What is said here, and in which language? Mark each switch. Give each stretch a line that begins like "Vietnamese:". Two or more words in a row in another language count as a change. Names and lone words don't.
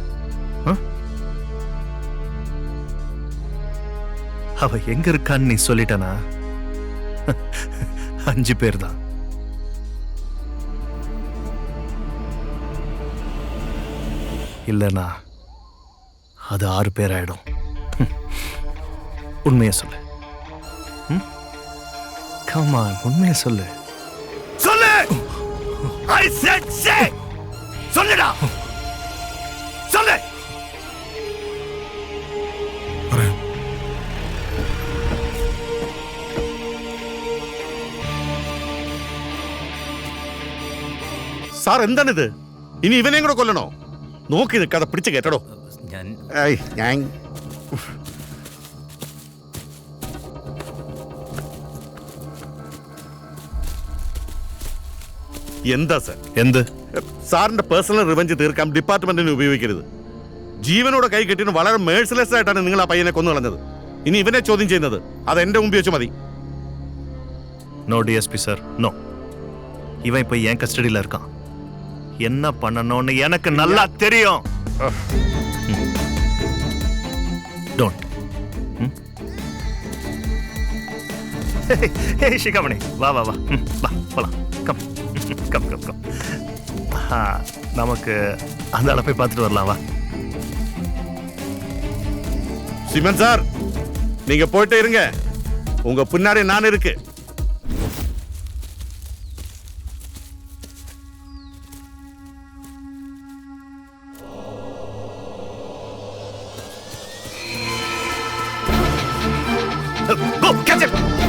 Tamil: அவ எங்க இருக்கான்னு நீ சொல்லிட்டனா 5 பேர் தான். இல்லைண்ணா அது 6 பேர் ஆயிடும். உண்மையை சொல்லு. கமான், உண்மையை சொல்லு. சொல்லு.
English: I said say.
Tamil: சொல்லுடா. சொல்லு.
Malayalam: സാർ എന്താണിത്? ഇനി ഇവനെയും കൂടെ കൊല്ലണോ? നോക്കി നിൽക്കാതെ പിടിച്ച് കേട്ടടോ. ഞാൻ എന്താ സാർ? എന്ത്? സാറിന്റെ
English: personal revenge
Malayalam: തീർക്കാൻ ഡിപ്പാർട്ട്മെന്റിനെ ഉപയോഗിക്കരുത്. ജീവനോടെ കൈ കെട്ടിന് വളരെ മേഴ്സിലെസ് ആയിട്ടാണ് നിങ്ങൾ ആ പയ്യനെ കൊന്നു കളഞ്ഞത്. ഇനി ഇവനെ ചോദ്യം ചെയ്യുന്നത് അത് എന്റെ മുമ്പിൽ വെച്ച് മതി.
English: No DSP sir,
Tamil: நோ. இவன் இப்போ என் கஸ்டடியில் இருக்கான். என்ன பண்ணணும்னு எனக்கு நல்லா தெரியும். டோன்ட். ஹே ஷிகாமணி, வா வா வா வா போலாம்.
English: come come come come.
Tamil: நமக்கு அந்த ஆளை போய் பார்த்துட்டு வரலாம், வா. சிமன் சார், நீங்க போயிட்டே இருங்க. உங்க பின்னாடி நான் இருக்கு.
English: Go, catch him!